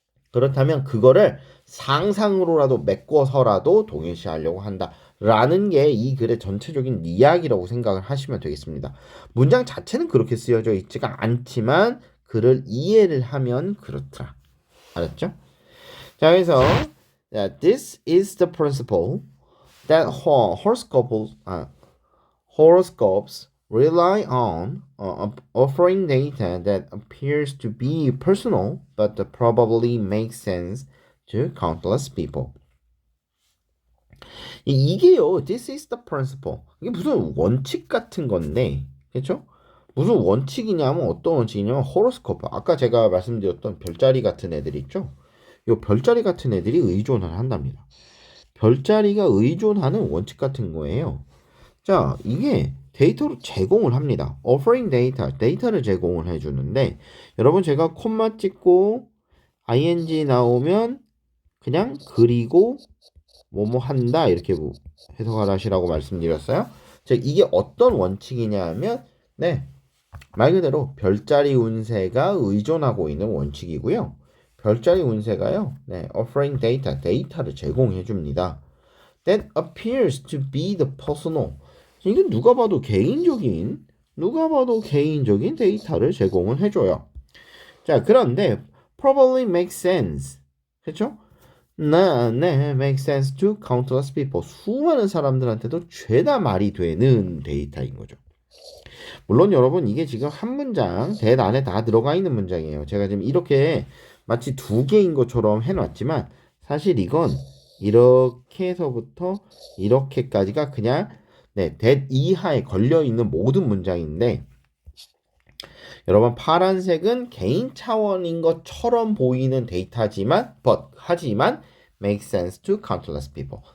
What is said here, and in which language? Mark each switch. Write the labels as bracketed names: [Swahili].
[Korean] 그렇다면 그거를 상상으로라도 메꿔서라도 동일시하려고 한다라는 게 이 글의 전체적인 이야기라고 생각을 하시면 되겠습니다. 문장 자체는 그렇게 쓰여져 있지가 않지만 글을 이해를 하면 그렇더라. 알았죠? 자, 그래서 [English] this is the principle that horoscopes rely on offering data that appears to be personal but probably makes sense to countless people. [Korean] 이게요, [English] this is the principle. [Korean] 이게 무슨 원칙 같은 건데, 그렇죠? 무슨 원칙이냐면 어떤 원칙이냐면 호로스코프. 아까 제가 말씀드렸던 별자리 같은 애들 있죠? 이 별자리 같은 애들이 의존을 한답니다. 별자리가 의존하는 원칙 같은 거예요. 자, 이게 데이터로 제공을 합니다. [English] offering data, [Korean] 데이터를 제공을 해주는데, 여러분 제가 콤마 찍고 ing 나오면 그냥 그리고 뭐뭐 한다 이렇게 해석을 하시라고 말씀드렸어요. 즉 이게 어떤 원칙이냐면 말 그대로 별자리 운세가 의존하고 있는 원칙이고요. 별자리 운세가요. [English] offering data, [Korean] 데이터를 제공해 줍니다. [English] That appears to be the personal. [Korean] 이건 누가 봐도 개인적인 데이터를 제공을 해줘요. 자, 그런데 [English] probably makes sense. [Korean] 그렇죠? [English] makes sense to countless people. [Korean] 수많은 사람들한테도 죄다 말이 되는 데이터인 거죠. 물론 여러분 이게 지금 한 문장 대답 안에 다 들어가 있는 문장이에요. 제가 지금 이렇게 마치 두 개인 것처럼 해놨지만 사실 이건 이렇게 해서부터 이렇게까지가 그냥 that 이하에 걸려있는 모든 문장인데 여러분 파란색은 개인 차원인 것처럼 보이는 데이터지만 하지만 [English] make sense to countless people.